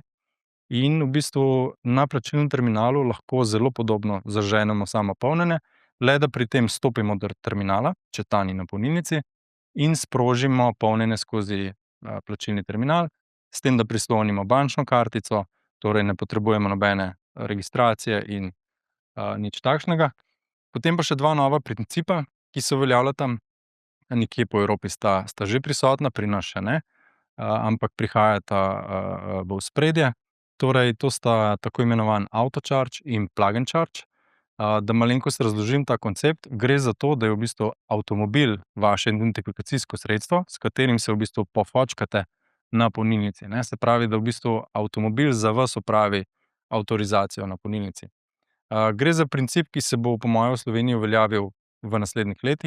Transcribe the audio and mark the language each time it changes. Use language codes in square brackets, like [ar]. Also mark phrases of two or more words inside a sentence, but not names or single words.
[sl] In v bistvu na plačilnem terminalu lahko zelo podobno zaženemo samo polnjenje, le da pri tem stopimo do terminala, če ta ni na polnilnici, in sprožimo polnjenje skozi plačilni terminal, s tem, da prislonimo bančno kartico, torej ne potrebujemo nobene registracije in nič takšnega. Potem pa še dva nova principa, ki se uveljavljata. Nekje po Evropi sta že prisotna, pri nas še ne, ampak prihajata v ospredje. Torej, to sta tako imenovan autocharge in [en] plug and charge. [sl] Da malenkost razložim ta koncept, gre za to, da je v bistvu avtomobil vaše identifikacijsko sredstvo, s katerim se v bistvu pofočkate na polnilnici, ne. Se pravi, da v bistvu avtomobil za vas opravi avtorizacijo na polnilnici. Gre za princip, ki se bo po moje v Sloveniji uveljavil v naslednjih letih.